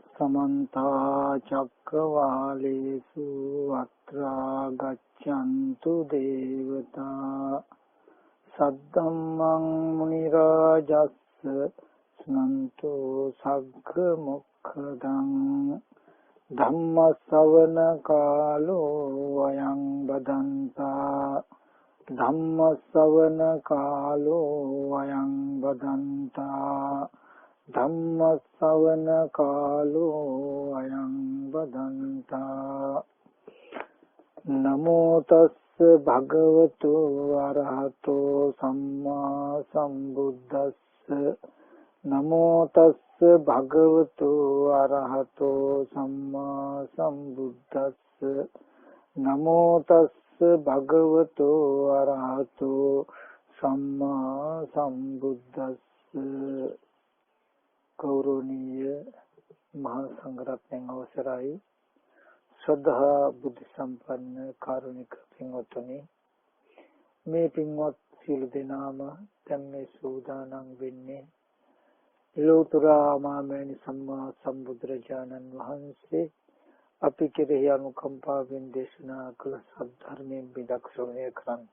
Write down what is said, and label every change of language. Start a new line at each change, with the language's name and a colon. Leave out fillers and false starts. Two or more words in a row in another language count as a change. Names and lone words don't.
Pali: समन्ता चक्रवालेषु अत्रा गच्छन्तु देवता सद्धम्मं मुनिराजस्स स्नन्तु सग्गमुखदं धम्मश्रवण कालो अयं बदन्ता धम्मश्रवण कालो अयं बदन्ता धम्मश्रवण कालो अयं बदन्ता नमो तस् भगवतो अरहतो सम्मा सम्बुद्धस्स नमो तस् भगवतो अरहतो सम्मा सम्बुद्धस्स नमो तस् भगवतो अरहतो सम्मा सम्बुद्धस्स
Sinhala: ගෞරවනීය මහාසංඝරත්න අවසරයි ශ්‍රද්ධා බුද්ධි සම්පන්න කාරුණික පින්වතුනි මේ පින්වත් සියලු දෙනාම දැන් මේ සූදානම් වෙන්නේ ලෝතර මාමෑණි සම්මා සම්බුදුරජාණන් වහන්සේ අපි කෙරෙහි අනුකම්පාවෙන් දේශනා කළ සද්ධර්මයෙන් බිදක් ශ්‍රවණය කරන්ට.